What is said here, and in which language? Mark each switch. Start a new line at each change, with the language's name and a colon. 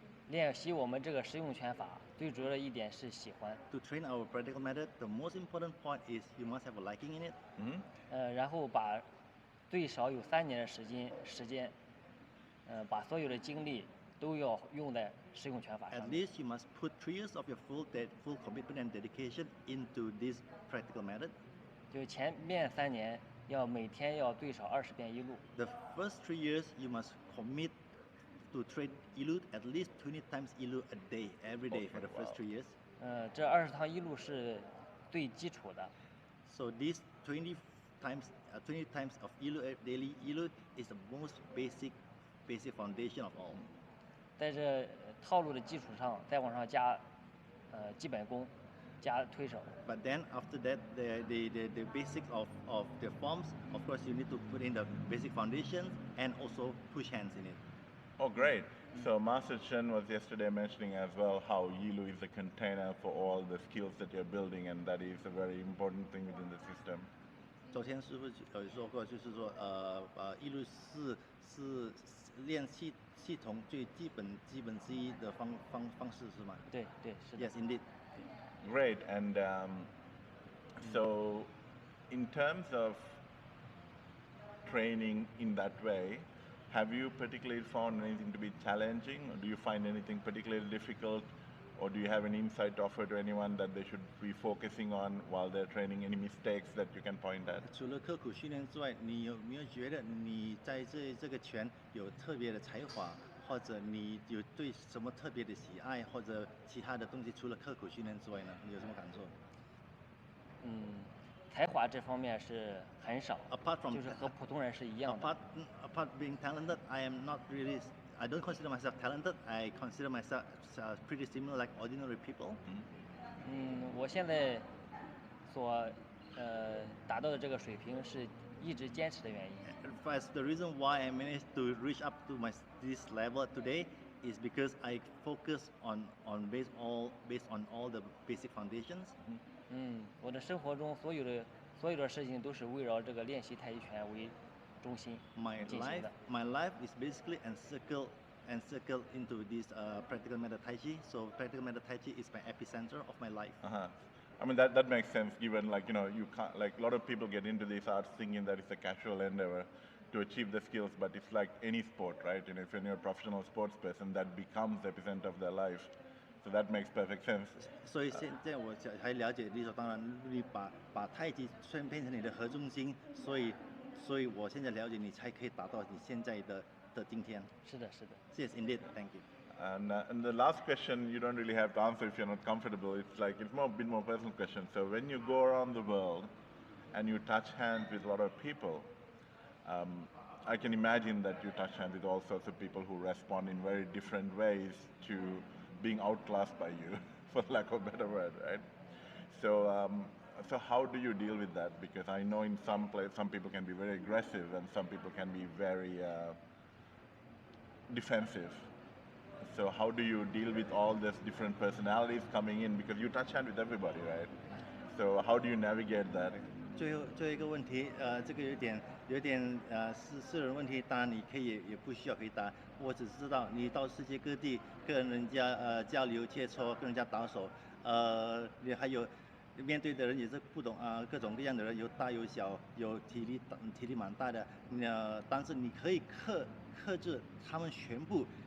Chinese: 练习我们这个实用拳法，最主要的一点是喜欢。
English: To train our practical method, the most important part is you must have a liking in it.
Chinese: 然后把最少有3年的时间，把所有的精力都要用在实用拳法上。
English: At least you must put 3 years of your full commitment and dedication into this practical method.
Chinese: 就前面3年要每天要最少20遍一路。
English: The first 3 years you must commit to train ilu at least 20 times ilu a day, every day for the first 3 years.
Chinese: 这20趟一路是最基础的。
English: So these 20 times of ilu daily ilu is the most basic foundation of all.
Chinese: 在这套路的基础上，再往上加基本功，加推手。
English: But then after that, the basics of the forms, of course, you need to put in the basic foundation and also push hands in it. Oh, great. So Master Chen was yesterday mentioning as well how Yilu is a container for all the skills that you're building, and that is a very important thing within the system.
Chinese: 昨天师傅有说过，就是说一路是练系统最基本之一的方式是吗？对，是的。
English: Yes, indeed. Great. And so, in terms of training in that way, have you particularly found anything to be challenging, or do you find anything particularly difficult, or do you have an insight to offer to anyone that they should be focusing on while they're training? Any mistakes that you can point at?
Chinese: 除了刻苦训练之外，你有没有觉得你在这个拳有特别的才华，或者你有对什么特别的喜爱，或者其他的东西？除了刻苦训练之外呢，你有什么感受？才华这方面是很少， 就是和普通人是一样的。
English: Apart being talented, I don't consider myself talented. I consider myself pretty similar like ordinary people.
Chinese: 我现在所达到的这个水平是一直坚持的原因。
English: First, the reason why I managed to reach up to this level today is because I focus on based on all the basic foundations.
Chinese: 我的生活中所有的事情都是围绕这个练习太极拳为中心进行的。
English: My life is basically encircled and circle into this practical method Tai Chi. So practical method Tai Chi is my epicenter of my life. I mean that makes sense. Given like you can't, like a lot of people get into these arts thinking that it's a casual endeavor to achieve the skills, but it's like any sport, right? If you're a professional sports person, that becomes the epicenter of their life. So that makes perfect sense.
Chinese: 所以现在我才了解，理所当然，你把太极变成你的核中心，所以我现在了解你才可以达到你现在的今天。是的，是的。
English: Yes, indeed. Thank you. And the last question you don't really have to answer if you're not comfortable. It's a bit more personal question. So when you go around the world and you touch hands with a lot of people, I can imagine that you touch hands with all sorts of people who respond in very different ways to being outclassed by you, for lack of a better word, right? So, so how do you deal with that? Because I know in some people can be very aggressive and some people can be very defensive. So how do you deal with all these different personalities coming in? Because you touch hand with everybody, right? So how do you navigate that?
Chinese: 最后一个问题，这个有点私人问题，当然你可以也不需要回答。我只知道你到世界各地跟人家交流切磋，跟人家打手，你还有面对的人也是不同各种各样的人，有大有小，有体力蛮大的，但是你可以克制他们全部。